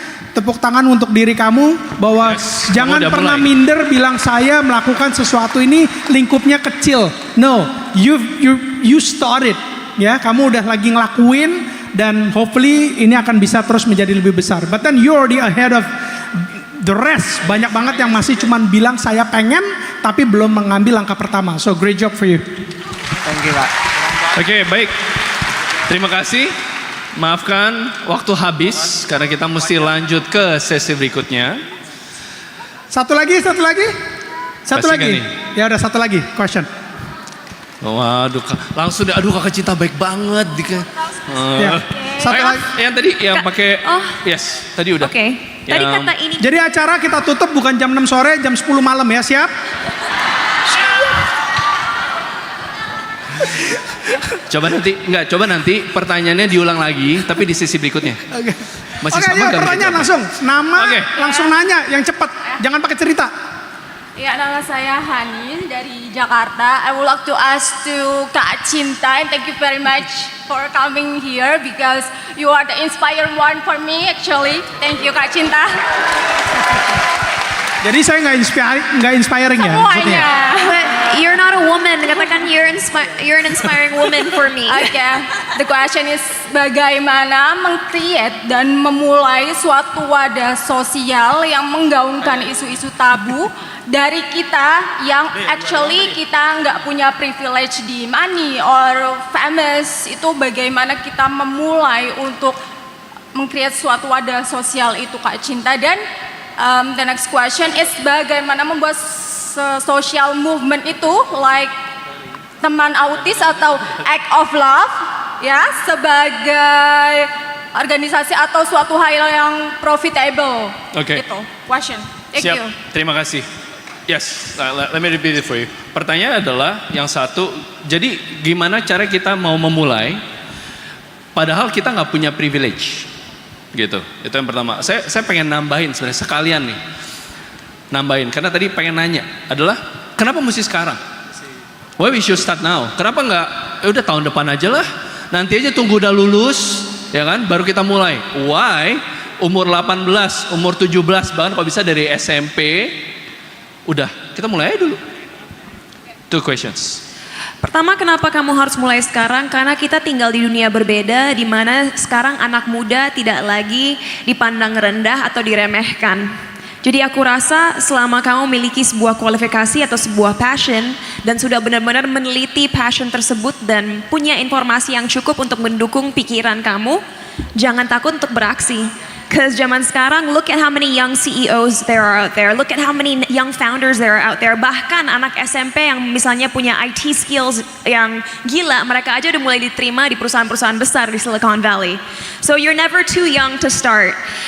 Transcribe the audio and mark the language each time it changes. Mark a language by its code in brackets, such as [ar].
[id] Tepuk tangan untuk diri kamu bahwa jangan pernah minder bilang saya melakukan sesuatu ini lingkupnya kecil. [en] No, you started. [id] Ya, kamu udah lagi ngelakuin dan hopefully ini akan bisa terus menjadi lebih besar. [en] But then you're already ahead of the rest. [id] Banyak banget yang masih cuman bilang saya pengen tapi belum mengambil langkah pertama. [en] So great job for you. Thank you, Pak. [id] Oke, baik. Terima kasih. Maafkan waktu habis karena kita mesti lanjut ke sesi berikutnya. Satu lagi. Masih lagi. Ya udah satu lagi question. Waduh, langsung aduh Kakak Cinta baik banget. Ya, satu lagi. Yang tadi yang pakai yes, tadi udah. Oke. Tadi kata ini. Jadi acara kita tutup bukan jam 6 sore, jam 10 malam ya, siap? Coba nanti pertanyaannya diulang lagi tapi di sesi berikutnya. Oke. Masih Oke, sama ya, gak? pertanyaan langsung. Nama, langsung nanya yang cepat. Jangan pakai cerita. Ya, nama saya Hani dari Jakarta. [en] I would like to ask to Kak Cinta, and thank you very much for coming here because you are the inspiring one for me actually. Thank you Kak Cinta. [id] Jadi saya nggak inspiring ya? Semuanya. [en] But you're not a woman. [id] Katakan [en] you're an inspiring woman for me. Okay. The question is [id] bagaimana meng-create dan memulai suatu wadah sosial yang menggaungkan isu-isu tabu dari kita yang actually kita nggak punya privilege di money or famous. Itu bagaimana kita memulai untuk meng-create suatu wadah sosial itu Kak Cinta. Dan [en] the next question is [id] bagaimana membuat social movement itu like teman autis atau act of love ya sebagai organisasi atau suatu hal yang profitable. Oke. [en] Itu question. Thank [id] Siap. [en] you. [id] Terima kasih. [en] Yes, let me repeat it for you. [id] Pertanyaan adalah yang satu, jadi gimana cara kita mau memulai padahal kita nggak punya privilege. Gitu, itu yang pertama. Saya pengen nambahin sebenarnya sekalian nih, nambahin karena tadi pengen nanya adalah kenapa mesti sekarang? [en] Why we should start now? [id] Kenapa nggak? Udah tahun depan aja lah. Nanti aja tunggu udah lulus, ya kan? Baru kita mulai. Why? Umur 18, umur 17, bahkan kalau bisa dari SMP, udah kita mulai aja dulu. [en] Two questions. [id] Pertama, kenapa kamu harus mulai sekarang? Karena kita tinggal di dunia berbeda, di mana sekarang anak muda tidak lagi dipandang rendah atau diremehkan. Jadi aku rasa selama kamu memiliki sebuah kualifikasi atau sebuah passion dan sudah benar-benar meneliti passion tersebut dan punya informasi yang cukup untuk mendukung pikiran kamu, jangan takut untuk beraksi. [en] Because [id] zaman sekarang, [en] look at how many young CEOs there are out there. Look at how many young founders there are out there. [id] Bahkan anak SMP yang misalnya punya IT skills yang gila, mereka aja udah mulai diterima di perusahaan-perusahaan besar di Silicon Valley. [en] So you're never too young to start.